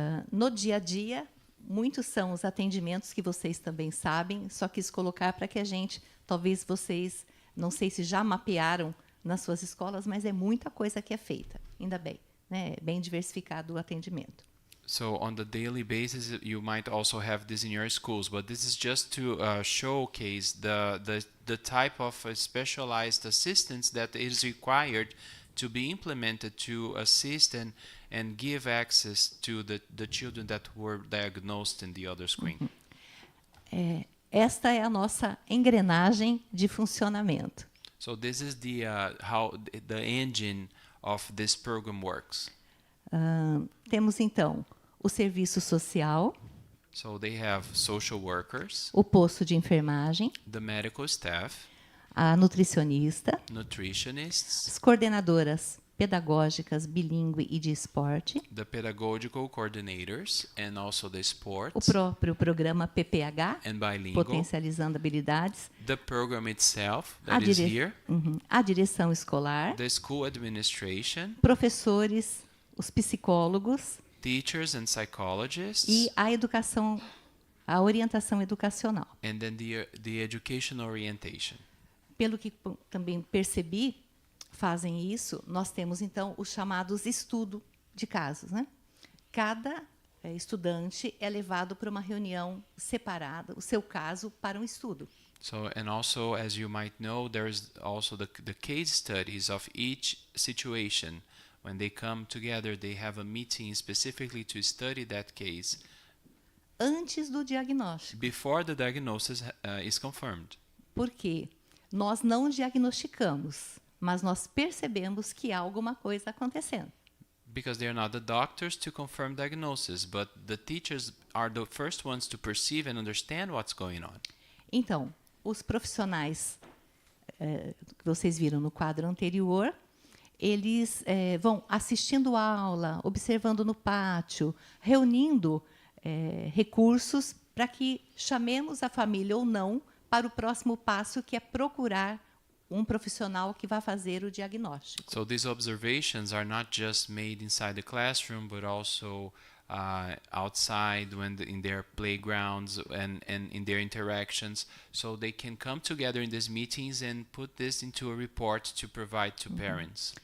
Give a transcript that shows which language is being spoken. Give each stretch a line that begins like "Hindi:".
Portuguese: No dia a dia, muitos são os atendimentos que vocês também sabem, só quis colocar para que a gente, talvez vocês, não sei se já mapearam nas suas escolas, mas é muita coisa que é feita, ainda bem, né? É bem diversificado o atendimento.
English: So on the daily basis, you might also have this in your schools, but this is just to showcase the type of specialized assistance that is required to be implemented to assist and give access to the children that were diagnosed in the other screen.
Portuguese: Esta é a nossa engrenagem de funcionamento.
English: So this is how the engine of this program works.
Portuguese: Temos, então, o serviço social,
English: So they have social workers,
Portuguese: o posto de enfermagem,
English: the medical staff,
Portuguese: a nutricionista,
English: nutritionists,
Portuguese: as coordenadoras pedagógicas bilíngue e de esporte,
English: the pedagogical coordinators, and also the
Portuguese: o
English: sports
Portuguese: próprio programa PPH,
English: and bilingual,
Portuguese: potencializando habilidades,
English: the program itself that is here,
Portuguese: a direção escolar,
English: the school administration,
Portuguese: professores, os psicólogos
English: teachers and psychologists,
Portuguese: e a educação, a orientação educacional.
English: and then the educational orientation.
Portuguese: Pelo que também percebi, fazem isso, nós temos, então, os chamados estudo de casos, né? Cada estudante é levado para uma reunião separada, o seu caso, para um estudo.
English: So, and also, as you might know, there's also the case studies of each situation. When they come together, they have a meeting specifically to study that case
Portuguese: Antes do diagnóstico.
English: before the diagnosis is confirmed.
Portuguese: Porque nós não diagnosticamos, mas nós percebemos que há alguma coisa acontecendo.
English: Because they are not the doctors to confirm diagnosis, but the teachers are the first ones to perceive and understand what's going on.
Portuguese: Então, os profissionais que vocês viram no quadro anterior, eles vão assistindo a aula, observando no pátio, reunindo recursos para que chamemos a família ou não para o próximo passo, que é procurar um profissional que vai fazer o diagnóstico.
English: So these observations are not just made inside the classroom, but also outside in their playgrounds and in their interactions. So they can come together in these meetings and put this into a report to provide to parents.